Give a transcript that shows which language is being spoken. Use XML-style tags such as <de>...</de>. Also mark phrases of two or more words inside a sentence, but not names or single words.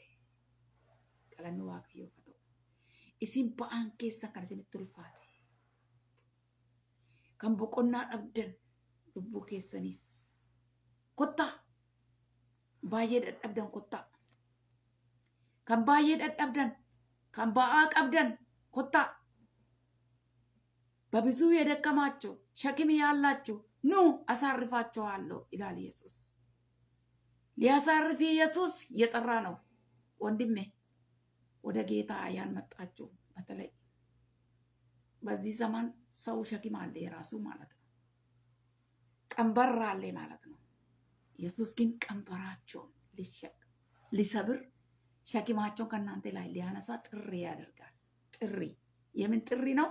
<om>Galanni Waaqayyoof haa ta'u. Isin ba'aan keessan kan isinitti ulfaate kan boqonnaa dhabdan lubbuu keessaniif kottaa. Baay'ee dadhabdan kottaa. Kan baay'ee dadhabdan kan ba'aa qabdan kottaa.</om> <am>በብዙ የደከማችሁ ሸክም ያላችሁ ኑ አሳርፋችኋለሁ ይላል ኢየሱስ። ሊያሳርፍ ኢየሱስ እየጠራ ነው። ወንድሜ ወደ ጌታ ያልመጣችሁ በተለይ በዚህ ዘመን ሰው ሸክም አለ የራሱ ማለት ነው። ቀንበር አለ ማለት ነው። ኢየሱስ ግን ቀንበራቸውን ሊሰብር ሸክማቸውን ከእናንተ ላይ ሊያነሳ ጥሪ ያደርጋል። ጥሪ የምን ጥሪ ነው?</am>